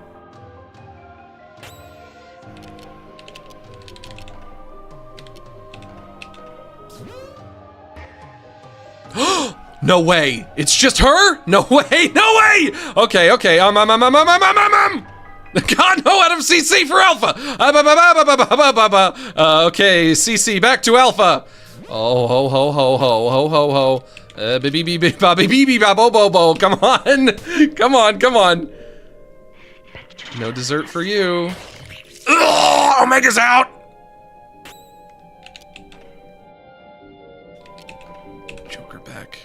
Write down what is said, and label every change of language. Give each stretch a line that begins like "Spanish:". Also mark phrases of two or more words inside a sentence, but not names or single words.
English: No way! It's just her? No way! No way! Okay, okay. God, no, out of CC for Alpha! Okay, CC, back to Alpha! Oh, ho, ho, ho, ho, ho, ho, ho. Come on! Come on, come on! No dessert for you. Ugh, Omega's out! Joker back.